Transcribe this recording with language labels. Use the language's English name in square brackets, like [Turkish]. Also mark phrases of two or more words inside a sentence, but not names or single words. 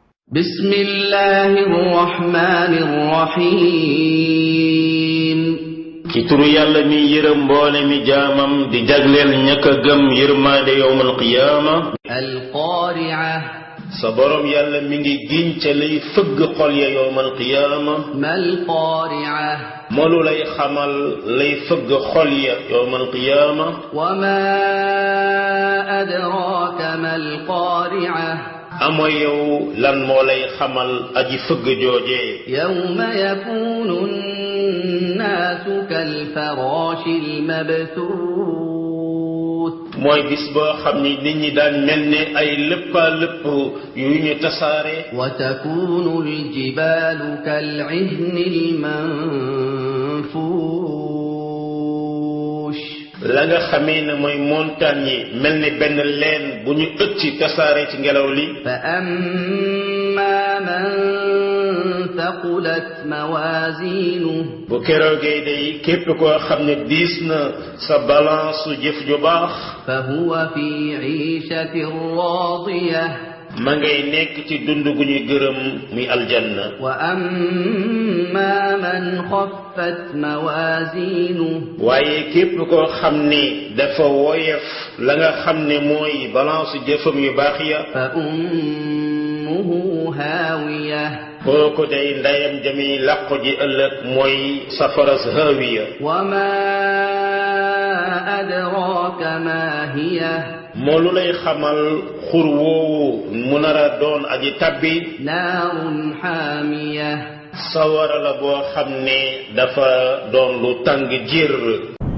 [Arabic] بسم الله الرحمن الرحيم [Wolof] ci turu yàlla mi yërëm mboole mi jaamam di jagleel ñaka gëm yërmaande [Arabic] يوم القيامة القارعة [Wolof] sa borom yàlla mi ngi giñ ca lay fëgg xol ya [Arabic] يوم القيامة ما القارعة [Wolof] molu lay xamal lay fëgg xol ya [Arabic] يوم القيامة وما أدراك ما القارعة [Wolof] ama yow lan moo lay xamal aji fëgg joojee [Arabic] يوم يكون الناس كالفراش المبثوث [Wolof] mooy bis boo xam ni nit ñi daan mel ne ay lëppaa lëpp yu ñu tasaare [Arabic] وتكون الجبال كالعهن المنفوش [Wolof] la nga xamee ne mooy montagne yi mel ni benn leen bu ñu ëcc tasaare ci ngelaw li [Arabic] فأما من ثقلت موازينه [Wolof] bu keroogee day képp koo xam ne diis na sa balance jëf ju baax [Arabic] فهو في عيشة راضية [Wolof] ma ngay nekk ci dund gu ñu gërëm muy aljanna [Arabic] وأما من خفت موازينه [Wolof] waaye képp koo xam ne dafa woyef la nga xam ne mooy balance jëfam yu baax ya [Arabic] فأمه هاوية [Wolof] kooku day ndayam jami làqu ji ëllëg mooy safaras haawiya [Arabic] وما أدراك ما هي [Wolof] moo lu lay xamal xur woowu mu nar a doon aji tabbi [Arabic] نار حامية [Wolof] sawara la boo xam ne dafa doon lu tàng jër